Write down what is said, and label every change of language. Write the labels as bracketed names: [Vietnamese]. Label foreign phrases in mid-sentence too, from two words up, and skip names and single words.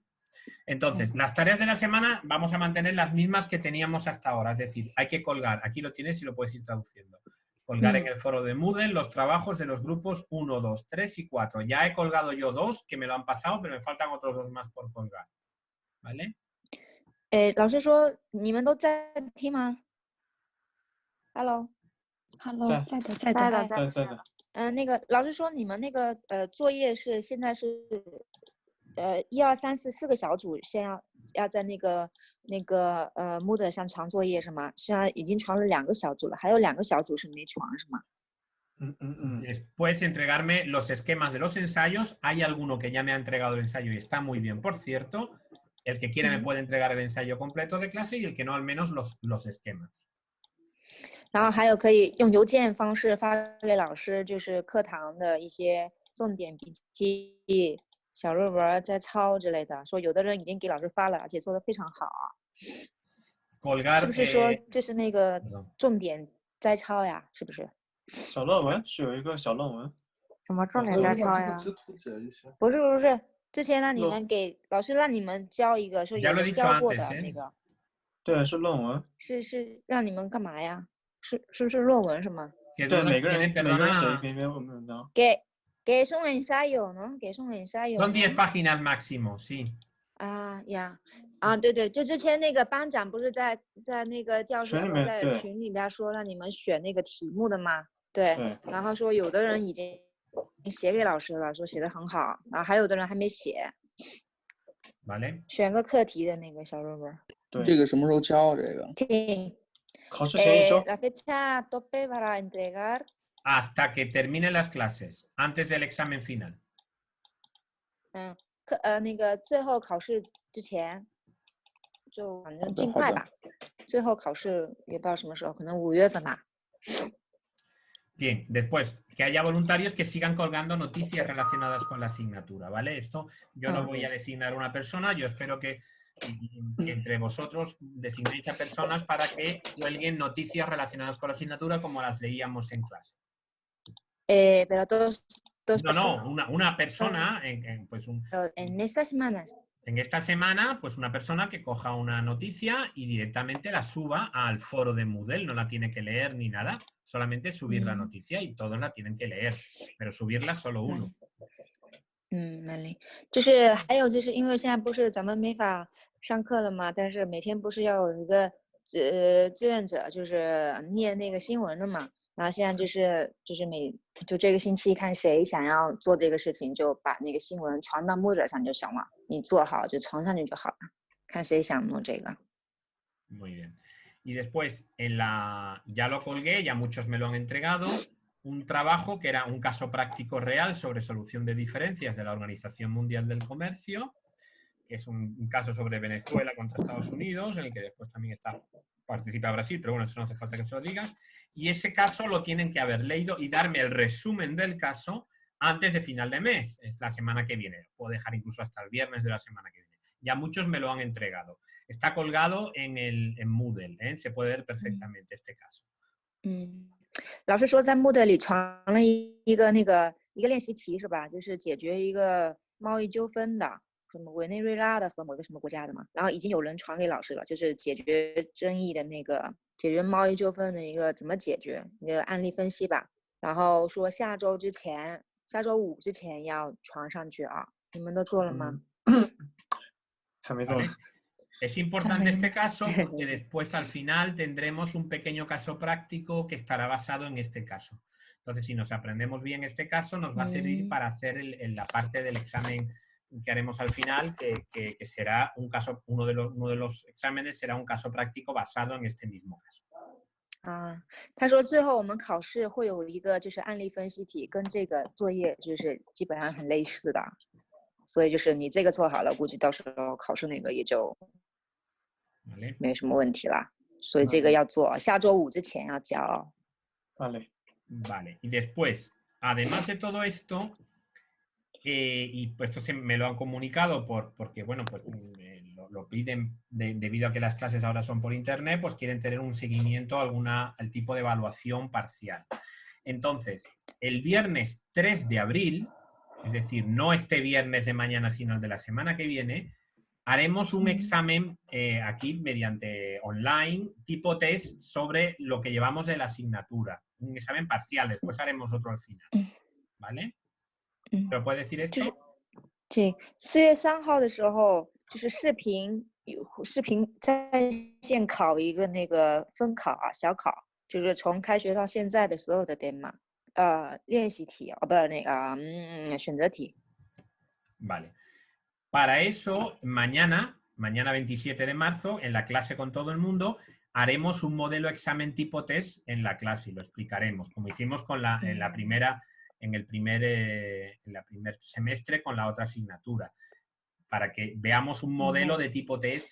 [Spanish] Entonces, las tareas de la semana vamos a mantener las mismas que teníamos hasta ahora. Es decir, hay que colgar, aquí lo tienes y lo puedes ir traduciendo. Colgar en el foro de Moodle los trabajos de los grupos 1, 2, 3 y 4. Ya he colgado yo 2, que me lo han pasado, pero me faltan otros 2 más por colgar. ¿Vale? [Chinese] 老师说你们都在听吗 ？Hello，在的。那个老师说你们那个作业是现在是1、2、3、4 4个小组，先要在那个Moodle 上传作业是吗？现在已经传了2个小组了，还有2个小组是没传是吗？ [Spanish] Después entregarme los esquemas de los ensayos. Hay alguno que ya me ha entregado el ensayo y está muy bien, por cierto. El que quiera me puede entregar el ensayo completo de clase y el que no, al menos los esquemas. [Chinese] 然后还有可以用邮件方式发给老师，就是课堂的一些重点笔记、 小论文在抄之类的，说有的人已经给老师发了，而且做得非常好啊。 [Spanish] Colgar, [Chinese] 是不是说这是那个 [Spanish] perdón. [Chinese] 重点摘抄呀？是不是？小论文是有一个小论文，什么重点摘抄呀？不是不是，之前让你们给老师让你们交一个，说 [Spanish] Ya [Chinese] 有 [Spanish] lo he [Chinese] 人 [Spanish] dicho [Chinese] 交过 [Spanish] antes, [Chinese] 的 [Spanish] ¿eh? [Chinese] 那个，对，是论文。是让你们干嘛呀？是论文是吗？ [Spanish] ¿Qué [Chinese] 对， [Spanish] dudas [Chinese] 每个人 [Spanish] tienen? [Chinese] 每个人写一 [Spanish] Perdona. [Chinese] 篇文章。给送 ensayo 呢？给送 ensayo [Spanish] Son 10 [Chinese] 呢？ [Spanish] páginas máximo, sí. [Chinese] 啊呀，啊对对，就之前那个班长不是在那个教室在群里边说让你们选那个题目的吗？对，然后说有的人已经写给老师了，说写的很好，然后还有的人还没写。 [Spanish] ¿Vale? [Chinese] 选个课题的那个小论文。对，这个什么时候交这个？ [Spanish] Sí. [Chinese] 考试前一周。 [Spanish] La fecha tope para entregar. Hasta que terminen las clases, antes del examen final. [Chinese] 那个最后考试之前，就反正尽快吧。最后考试也不知道什么时候，可能5月份吧。 [Spanish] Bien, después, que haya voluntarios que sigan colgando noticias relacionadas con la asignatura, ¿vale? Esto yo no voy a designar una persona, yo espero que entre vosotros designéis a personas para que cuelguen noticias relacionadas con la asignatura como las leíamos en clase. Pero todos no, una persona, pues en estas semanas. En esta semana, pues una persona que coja una noticia y directamente la suba al foro de Moodle, no la tiene que leer ni nada, solamente subir la noticia y todos la tienen que leer, pero subirla solo uno. vale， [Chinese] 就是还有就是因为现在不是咱们没法上课了嘛，但是每天不是要有一个志愿者，就是念那个新闻的嘛。然后现在就是这个星期看谁想要做这个事情，就把那个新闻传到 Moodle 上就行了，你做好就传上去就好了，看谁想弄这个。 [Spanish] Muy bien. Y después, ya lo colgué, ya muchos me lo han entregado, un trabajo que era un caso práctico real sobre solución de diferencias de la Organización Mundial del Comercio, que es un caso sobre Venezuela contra Estados Unidos, en el que después también participa Brasil, pero bueno, eso no hace falta que se lo digas. Y ese caso lo tienen que haber leído y darme el resumen del caso antes de final de mes, es la semana que viene. Puedo dejar incluso hasta el viernes de la semana que viene. Ya muchos me lo han entregado. Está colgado en Moodle, ¿eh? Se puede ver perfectamente este caso. [Chinese] 老师说在 Moodle 里传了一个练习题是吧？就是解决一个贸易纠纷的。什么委内瑞拉的和某个什么国家的嘛，然后已经有人传给老师了，就是解决争议的那个解决贸易纠纷的一个怎么解决一个案例分析吧。然后说下周5之前要传上去啊，你们都做了吗？还没做。 [Spanish] Es importante este caso porque después al final tendremos un pequeño caso práctico que estará basado en este caso. Entonces, si nos aprendemos bien este caso, nos va a servir para hacer la parte del examen que haremos al final, que será un caso, uno de los exámenes será un caso práctico basado en este mismo caso. [Chinese] 他说最后我们考试会有一个就是案例分析题，跟这个作业就是基本上很类似的，所以就是你这个做好了，估计到时候考试那个也就没什么问题了。所以这个要做，下周5之前要交。 [Spanish] Vale. Vale. Y después, además de todo esto, y pues esto me lo han comunicado porque bueno, pues lo piden debido a que las clases ahora son por internet, pues quieren tener un seguimiento, al tipo de evaluación parcial. Entonces, el viernes 3 de abril, es decir, no este viernes de mañana, sino el de la semana que viene, haremos un examen aquí mediante online, tipo test, sobre lo que llevamos de la asignatura. Un examen parcial, después haremos otro al final. ¿Vale? ¿Pero puede decir esto? [Chinese] 对，4月3号的时候，就是视频在线考一个那个分考啊，小考，就是从开学到现在的所有的 tema， 练习题不是那个选择题。 [Spanish] Vale. Para eso, mañana 27 de marzo, en la clase con todo el mundo, haremos un modelo examen tipo test en la clase y lo explicaremos, como hicimos en el primer semestre con la otra asignatura, para que veamos un modelo de tipo test.